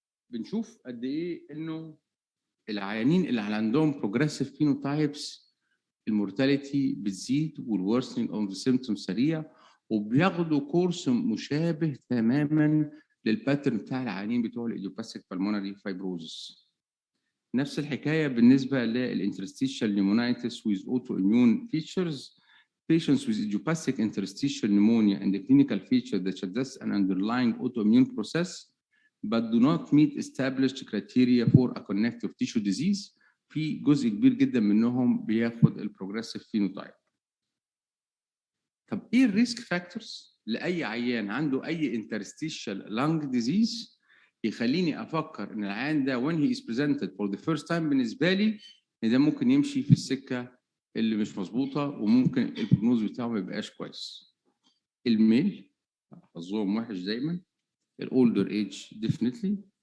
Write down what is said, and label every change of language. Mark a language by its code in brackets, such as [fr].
[ar] بنشوف قد ايه انه العيانين اللي عندهم بروجريسيف فينوتايبس المورتاليتي بتزيد والورسنج اوف ذا سيمبتوم سريع، وبياخدوا كورس مشابه تماما للباترن بتاع العيانين بتوع الايديوباثيك بالمونري فايبروزس. نفس الحكايه بالنسبه للانترستيشال نيمونايتس [en] with autoimmune features. Patients with idiopathic interstitial pneumonia and the clinical feature that suggests an underlying autoimmune process but do not meet established criteria for a connective tissue disease. [ar] في جزء كبير جدا منهم بياخد البروجريسيف فينوتايب. طب ايه الريسك فاكتورز لاي عيان عنده اي [en] interstitial lung disease [ar] يخليني افكر ان العيان ده [en] when he is presented for the first time [ar] بالنسبه لي ان ده ممكن يمشي في السكه اللي مش مظبوطه وممكن البروجنوز بتاعه ما يبقاش كويس؟ الميل حظهم وحش دايما، الاولدر ايج ديفينتلي،